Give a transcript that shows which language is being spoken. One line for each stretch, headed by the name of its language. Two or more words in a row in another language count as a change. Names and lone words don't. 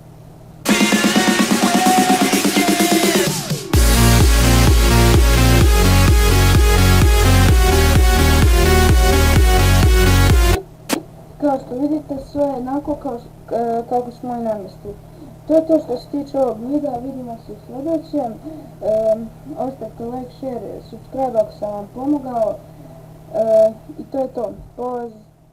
Croatian: Kao što vidite, sve je onako kako smo i namjestili. To je to što se tiče ovog videa, vidimo se u sljedećem. Ostavite
English: like, share, subscribe
Croatian: ako sam vam pomogao. I to je to. Pozdrav!